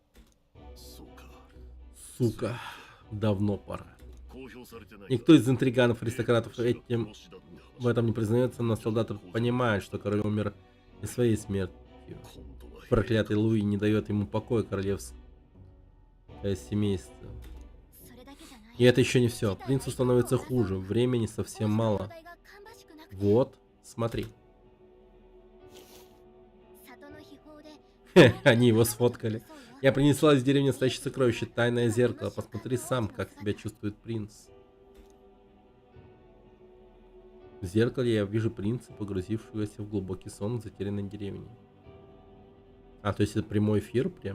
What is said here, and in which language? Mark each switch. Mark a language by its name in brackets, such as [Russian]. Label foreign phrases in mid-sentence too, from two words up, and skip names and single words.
[Russian] Сука, давно пора. Никто из интриганов-аристократов в этом не признается, но солдаты понимают, что король умер не своей смертью. смертью. Проклятый Луи не дает ему покоя королевское семейство. [Japanese] それだけじゃない [Russian] И это еще не все. Принцу становится хуже. Времени совсем мало. [Japanese] 状態が芳しくなくて [Russian] Вот, смотри. [Japanese] 里の秘宝で [Russian] Хе, они его сфоткали. Я принесла из деревни настоящее сокровище, тайное зеркало. Посмотри сам, как себя чувствует принц. В зеркале я вижу принца, погрузившегося в глубокий сон в затерянной деревне. А, то есть это прямой эфир прям?